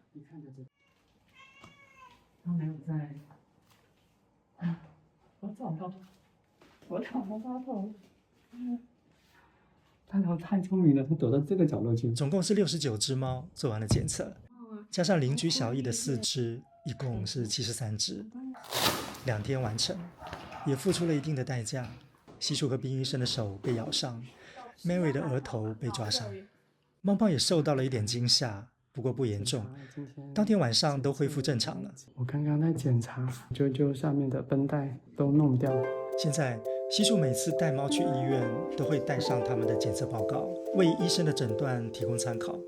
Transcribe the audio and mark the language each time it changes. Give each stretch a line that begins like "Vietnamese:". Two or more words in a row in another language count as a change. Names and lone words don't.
Chinese: 他沒有在。我找不到他頭。大頭太聰明了，它躲到這個角落去。總共是69隻貓做完了檢測，加上鄰居小易的4隻，一共是73隻。2天完成，也付出了一定的代價。西楚和冰醫生的手被咬傷 ，Mary 的額頭被抓傷，貓貓也受到了一點驚嚇，不過不嚴重。當天晚上都恢復正常了。我剛剛在檢查，就下面的繃帶都弄掉。現在西楚每次帶貓去醫院，都會帶上他們的檢測報告，為醫生的診斷提供參考。